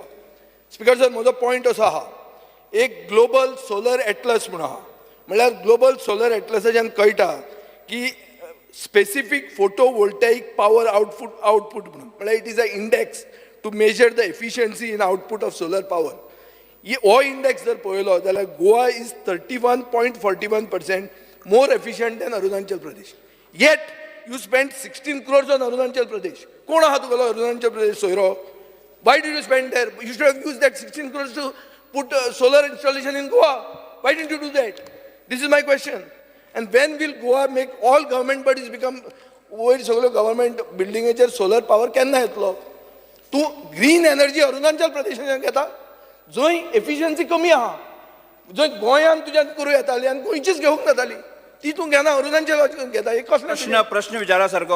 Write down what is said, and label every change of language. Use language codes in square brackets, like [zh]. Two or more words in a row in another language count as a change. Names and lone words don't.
[en] Speaker sir [kok] म्हजो पॉयंट असो आहा, एक ग्लोबल सोलर एटलस म्हणून आहा, म्हणल्यार ग्लोबल सोलर एटलसाच्यान कळटा की [en] specific photovoltaic power output [kok] म्हणून, म्हळ्यार [en] it is a index to measure the efficiency in output of solar power. [kok] हो इंडेक्स जर पळयलो जाल्यार [en] गोवा इज 31.41% more efficient than Arunachal Pradesh. Yet you spent 16 crores on Arunachal Pradesh. [kok] कोण आहा तुगेलो Arunachal Pradesh सोयरो? [en] Why did you spend there? You should have used that 16 crores to put solar installation in Goa. Why didn't you do that? This is my question. And when will Goa make all government bodies become [kok] वयर सगळ्यो गव्हर्मेंट बिल्डिंगेचेर सोलर पावर केन्ना येतलो? तूं [en] green energy [kok] अरुणाचल प्रदेशांत घेता, जंय एफिशियन्सी कमी आहा, जंय गोंयांत तुज्यान करूं येताली आनी गोंयचीच घेवंक जाताली, ती तूं घेना अरुणाचल घेता. एक प्रश्न विचारा सारको.